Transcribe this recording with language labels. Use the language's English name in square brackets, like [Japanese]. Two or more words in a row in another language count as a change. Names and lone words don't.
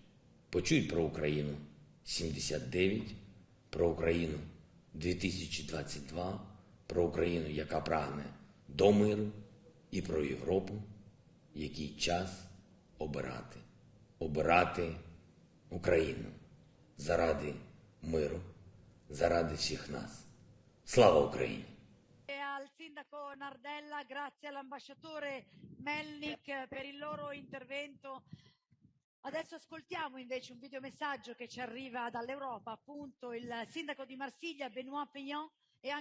[Ukrainian] Почують про Україну 79, про Україну 2022, про Україну, яка прагне до миру, і про Європу, який час обирати Україну заради миру, заради всіх нас. Слава Україні! [Italian] Al sindaco Nardella, grazie all'ambasciatore Melnik per il loro intervento. Adesso ascoltiamo invece un videomessaggio che ci arriva dall'Europa, appunto il sindaco di Marsiglia, Benoît Payan, e anche